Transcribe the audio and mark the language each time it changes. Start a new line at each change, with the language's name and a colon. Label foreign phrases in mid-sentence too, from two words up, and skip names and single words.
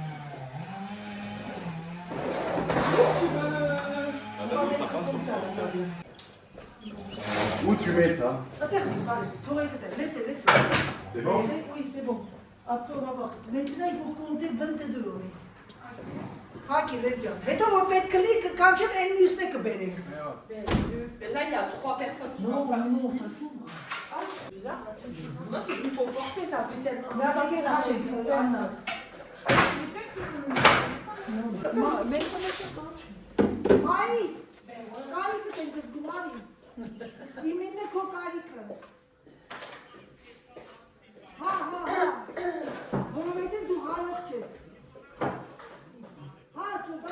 French: Tu veux... Ça passe comme ça, en fait. Où tu mets ça? Attendez, laissez. C'est bon? Oui, c'est bon. Après, on va voir. Maintenant, il faut compter 22 euros. Haki, Ledjan.
Armenian: Հետո որ պետք լիքը կանչեմ այն մյուսն է կբերենք։
French: Mais là, il y a 3 personnes qui vont faire ça s'ouvre. Ah, c'est bizarre. Non, c'est qu'il faut forcer, ça fait tellement...
Armenian: Մայիս, կարիքը տենքս գումարի։ Իմենն է քո կարիքը։ Հա, որովհետև դու հալող չես։ Հա,